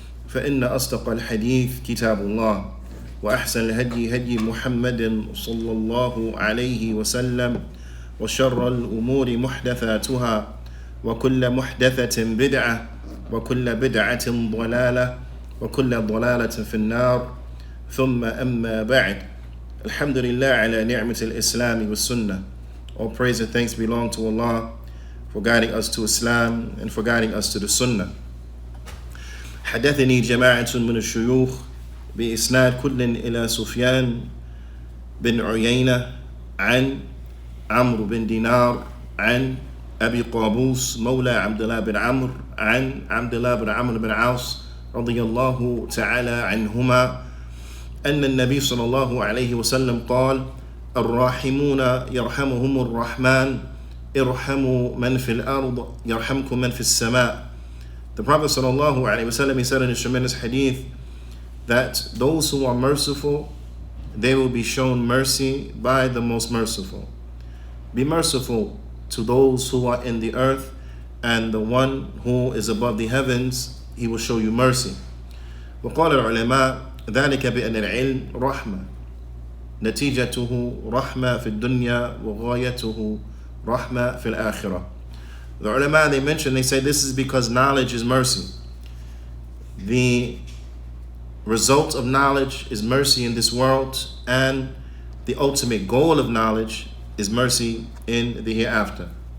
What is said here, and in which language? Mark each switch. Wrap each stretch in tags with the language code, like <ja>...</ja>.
<ar>فإن أصدق الحديث كتاب الله وأحسن الهدي هدي محمد صلى الله عليه وسلم وشر الأمور محدثاتها وكل محدثة بدعة وكل بدعة ضلالة وكل ضلالة في النار ثم أما بعد الحمد لله على نعمة الإسلام والسنة.</ar> <en>All praise and thanks belong to Allah for guiding us to Islam and for guiding us to the Sunnah.</en> <ar>حدثني جماعة من الشيوخ بإسناد كل إلى سفيان بن عيينة عن عمرو بن دينار عن أبي قابوس مولى عبد الله بن عمرو عن عبد الله بن عمرو بن عاص رضي الله تعالى عنهما أن النبي صلى الله عليه وسلم قال الراحمون يرحمهم الرحمن ارحموا من في الأرض يرحمكم من في السماء.</ar> <en>The Prophet sallallahu alaihi wasallam, he said in his tremendous hadith that those who are merciful, they will be shown mercy by the most merciful. Be merciful to those who are in the earth, and the one who is above the heavens, he will show you mercy.</en> <ar>وقال العلماء ذلك بأن العلم رحمة نتيجته رحمة في الدنيا وغايته رحمة في الآخرة.</ar> <en>The ulama, they mention, they say this is because knowledge is mercy. The result of knowledge is mercy in this world, and the ultimate goal of knowledge is mercy in the hereafter.</en>